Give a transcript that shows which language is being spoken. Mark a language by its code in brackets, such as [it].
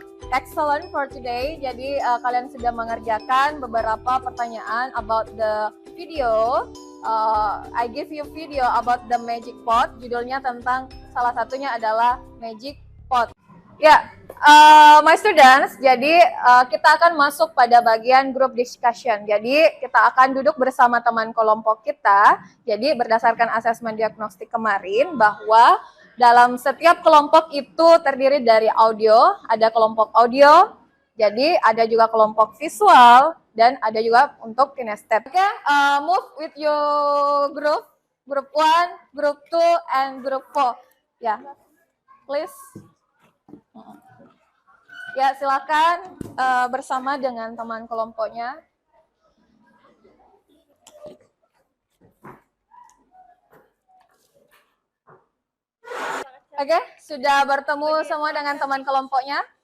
[en] Excellent for today. [id] Jadi kalian sudah mengerjakan beberapa pertanyaan [en] about the video. I give you video about the magic pot. [id] Judulnya tentang salah satunya adalah magic pot. [en] My students, [id] jadi kita akan masuk pada bagian group discussion. Jadi kita akan duduk bersama teman kelompok kita. Jadi berdasarkan asesmen diagnostik kemarin bahwa dalam setiap kelompok itu terdiri dari audio, ada kelompok audio, jadi ada juga kelompok visual, dan ada juga untuk kinestet. [en] Move with your group 1, group 2, and group 4. Please. [id] Silakan bersama dengan teman kelompoknya. Sudah bertemu semua dengan teman kelompoknya?